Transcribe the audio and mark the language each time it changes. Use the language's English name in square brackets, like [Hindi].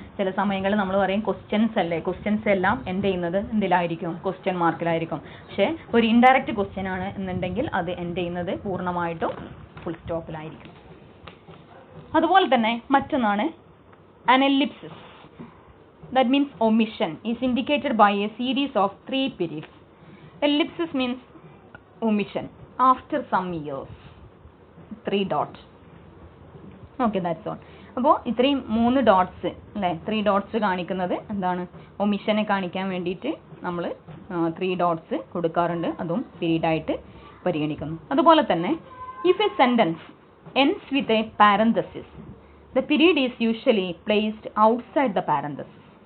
[Malayalam] ചില സമയങ്ങളിൽ നമ്മൾ പറയും ക്വസ്റ്റ്യൻസ് അല്ലേ, ക്വസ്റ്റ്യൻസ് എല്ലാം എൻഡ് ചെയ്യുന്നത് എന്തിലായിരിക്കും, ക്വസ്റ്റ്യൻ മാർക്കിലായിരിക്കും. പക്ഷേ ഒരു ഇൻഡയറക്റ്റ് ക്വസ്റ്റ്യൻ ആണ് എന്നുണ്ടെങ്കിൽ അത് എൻഡ് ചെയ്യുന്നത് പൂർണ്ണമായിട്ടും ഫുൾ സ്റ്റോപ്പിലായിരിക്കും. അതുപോലെ തന്നെ മറ്റൊന്നാണ് an ellipsis. [English] That means omission is indicated by a series of 3 periods. Ellipsis means omission after some years. 3 dots. Okay, that's all. [Malayalam] അപ്പോൾ ഇത്രയും 3 ഡോട്ട്സ് അല്ലേ, 3 ഡോട്ട്സ് കാണിക്കുന്നത് എന്താണ്, ഒമിഷനെ കാണിക്കാൻ വേണ്ടിയിട്ട് നമ്മൾ 3 ഡോട്ട്സ് കൊടുക്കാറുണ്ട്. അതും പീരീഡ് ആയിട്ട് പരിഗണിക്കുന്നു. അതുപോലെ തന്നെ [English] if a sentence ends with a parenthesis, the period is usually placed outside the parenthesis.